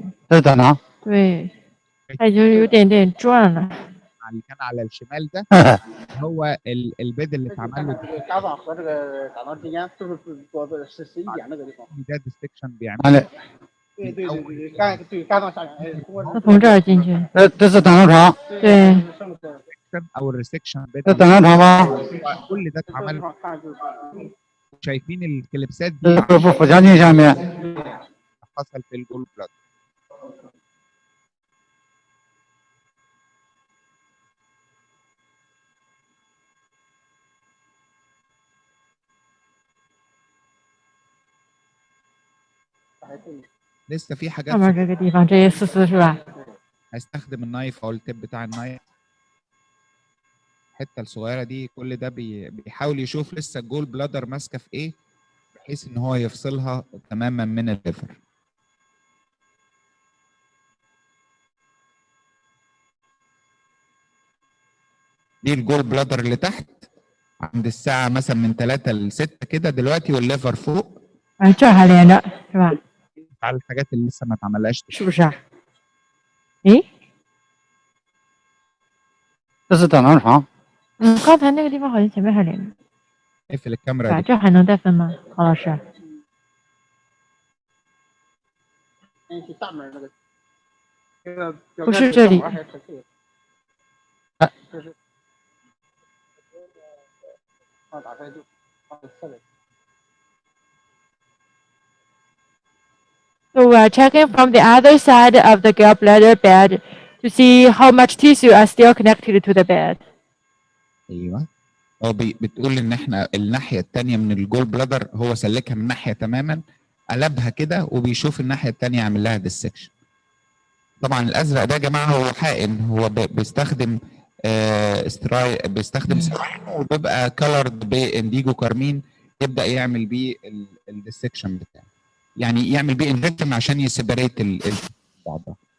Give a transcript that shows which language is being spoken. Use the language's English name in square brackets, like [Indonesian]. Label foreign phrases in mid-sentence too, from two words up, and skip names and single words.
[Chinese] 这是胆囊。对，它已经有点转了。 [Arabic] اللي كان على الشمال ده هو البيد اللي اتعمل له [Chinese] 肝脏和这个胆囊之间都是是一点那个地方。 [Arabic] ده ديستكشن بيعمل。 [Chinese] 对，肝脏下面。它从这儿进去。这是胆囊床。对。 [Arabic] او [English] the resection bed. [Chinese] 这胆囊床吗？ [Arabic] كل ده اتعمل. شايفين الكليبسات دي؟ [Chinese] 这不腹腔镜下面。 [Arabic] حصل في [English] the gall blad. [Arabic] لسه في حاجات. [Chinese] 上面这个地方，这些丝是吧？ [Arabic] هستخدم النايف او التب بتاع النايف. الحته الصغيره دي كل ده بيحاول يشوف لسه [English] the gall bladder [Arabic] ماسكه في ايه، بحيث ان هو يفصلها تماما من الليفر. دي [English] the gall bladder [Arabic] اللي تحت، عند الساعة مثلا من 3 ل 6 كده دلوقتي، والليفر فوق. [Chinese] 这儿还连着是吧？ [Arabic] على الحاجات اللي لسه ما اتعملهاش. [Chinese] 是不是啊？诶，这是胆囊床。刚才那个地方好像前面还连着。 [Arabic] اقفل الكاميرا [Chinese] 对吧？ [Arabic] دي. [Chinese] 这还能再分吗，郝老师？那是大门那个，这个不是这里。这是，打开就侧面。 [English] So we are checking from the other side of the gallbladder bed to see how much tissue are still connected to the bed. [Arabic] ايوه. هو بتقول ان احنا الناحيه الثانيه من [English] the gall bladder [Arabic] هو سلكها من ناحيه تماما، قلبها كده وبيشوف الناحيه الثانيه يعمل لها ديسكشن. طبعا الازرق ده يا جماعه هو حقن، هو بيستخدم بيستخدم سلاين وبيبقى [English] colored by indigo carmine, [Arabic] يبدا يعمل بيه الديسكشن بتاعه، يعني يعمل بيه انجكشن عشان يسيبريت بعضها.